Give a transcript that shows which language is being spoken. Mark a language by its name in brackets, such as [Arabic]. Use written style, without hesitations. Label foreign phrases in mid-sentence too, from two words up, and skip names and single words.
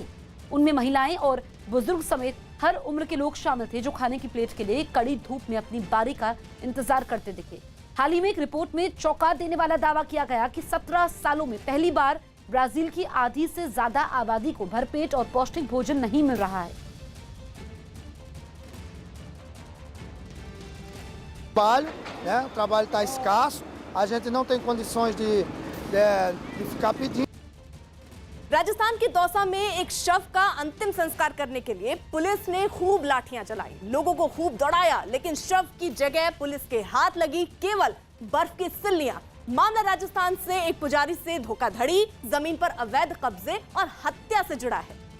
[Hindi] उनमें महिलाएं और बुजुर्ग समेत हर उम्र के लोग शामिल थे जो खाने की प्लेट के लिए कड़ी धूप में अपनी बारी का इंतजार करते दिखे। हाल ही में एक रिपोर्ट में चौंका देने वाला दावा किया गया कि 17 सालों में पहली बार ब्राजील की आधी से ज्यादा आबादी को भरपेट और पौष्टिक भोजन नहीं मिल रहा है। [Portuguese] O trabalho está escasso, a gente não tem condições de ficar pedindo. [Hindi] राजस्थान के दौसा में एक शव का अंतिम संस्कार करने के लिए पुलिस ने खूब लाठियां चलाई, लोगों को खूब दौड़ाया, लेकिन शव की जगह पुलिस के हाथ लगी केवल बर्फ की सिल्लियां। मामला राजस्थान से एक पुजारी से धोखाधड़ी, जमीन पर अवैध कब्जे और हत्या से जुड़ा है।